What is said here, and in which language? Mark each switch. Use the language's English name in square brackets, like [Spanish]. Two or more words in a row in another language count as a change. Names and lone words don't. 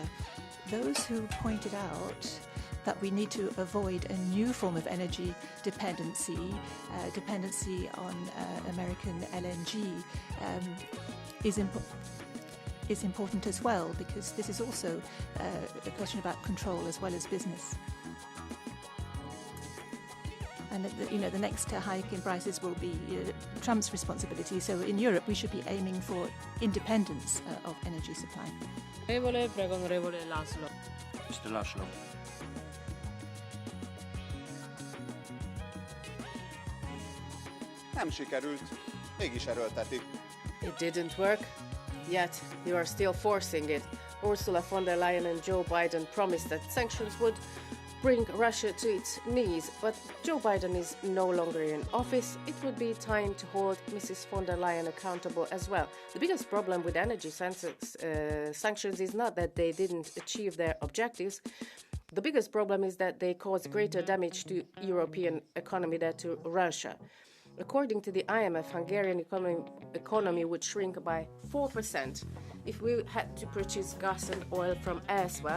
[English] Those who pointed out that we need to avoid a new form of energy dependency, dependency on American LNG, is important as well, because this is also a question about control as well as business. And the next hike in prices will be Trump's responsibility. So in Europe, we should be aiming for independence of energy supply. [Italian] Prego, onorevole Laszlo. [English] Mr. Laszlo. [Hungarian] Nem sikerült, mégis erőltetik. [English] It didn't work, yet you are still forcing it. Ursula von der Leyen and Joe Biden promised that sanctions would bring Russia to its knees, but Joe Biden is no longer in office. It would be time to hold Mrs. von der Leyen accountable as well. The biggest problem with energy sanctions is not that they didn't achieve their objectives. The biggest problem is that they cause greater damage to European economy than to Russia. According to the IMF, Hungarian economy would shrink by 4% if we had to purchase gas and oil from elsewhere.